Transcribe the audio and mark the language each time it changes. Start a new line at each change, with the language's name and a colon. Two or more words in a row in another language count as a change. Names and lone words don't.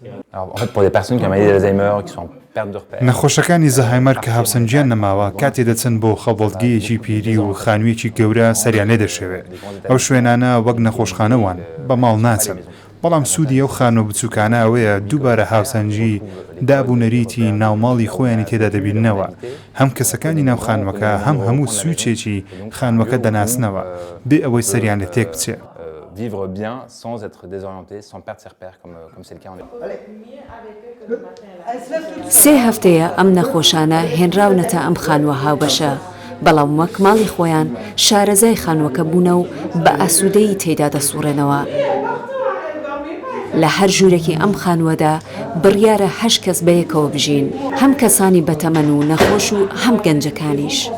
Central Kurdish: نەخۆشەکانی زەهایمەر کە هاوسەنگیان نەماوە کاتێ دەچن بۆ خەڵبەڵگەیەکی پیری و خانوویەکی گەورە سەریان لێ دەشێوێت ئەو شوێنانە وەک نەخۆشخانەوان بە ماڵ ناچن بەڵام سوودی ئەو خانۆ بچووکانە ئەوەیە دووبارە هاوسەنگی دابوونەریتی ناوماڵی خۆیانی تێدا دەبیننەوە هەم کەسەکانی ناو خانوەکە هەم هەموو سوچێکی خانوەکە دەناسنەوە بێ ئەوەی سەریان لە تێک بچێت
French: vivre bien sans être désorienté, sans perdre ses repères comme c'est le cas en
Central Kurdish: سێ هەفتەیە ئەم نەخۆشانە هێنراونەتە ئەم خانووە هاوبەشە بەڵام وەک ماڵی خۆیان شارەزای خانوەکە بوونە و بە ئاسوودەیی تێدا دەسوڕێنەوە لە هەر ژوورێکی ئەم خانووەدا بڕیارە 8 کەس بەیەکەوە بژین هەم کەسانی بەتەمەن و نەخۆش و هەم گەنجەکانیش